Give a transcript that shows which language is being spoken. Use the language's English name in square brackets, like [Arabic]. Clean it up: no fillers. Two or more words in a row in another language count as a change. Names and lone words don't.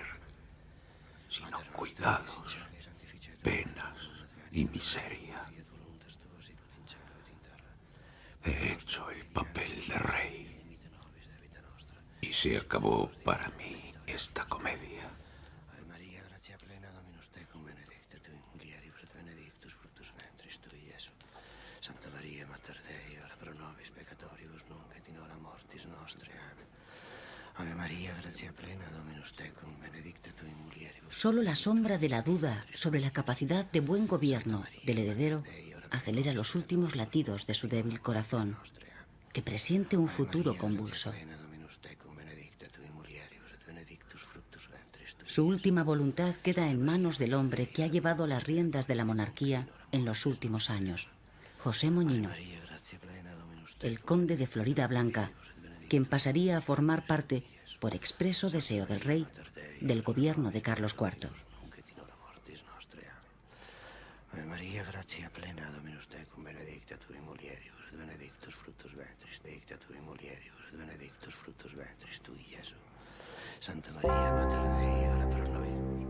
[Spanish] Sino cuidados, penas y miseria. He hecho el papel de rey y se acabó para mí esta comedia. [Latin] Santa Maria, Mater Dei, ora pro nobis peccatoribus nunc et in hora mortis nostre. Amen. Ave Maria. [Spanish] Solo la sombra de la duda sobre la capacidad de buen gobierno del heredero acelera los últimos latidos de su débil corazón, que presiente un futuro convulso. Su última voluntad queda en manos del hombre que ha llevado las riendas de la monarquía en los últimos años, José Moñino, el conde de Floridablanca, quien pasaría a formar parte, por expreso deseo del rey, del gobierno de Carlos IV. [Latin] Ave María, gracia plena, Dominus tecum, benedicta tui mulieribus, et benedictus fructus ventris, benedicta tui mulieribus, et benedictus fructus ventris tui, Iesu. Santa María, Mater Dei, ora pro nobis.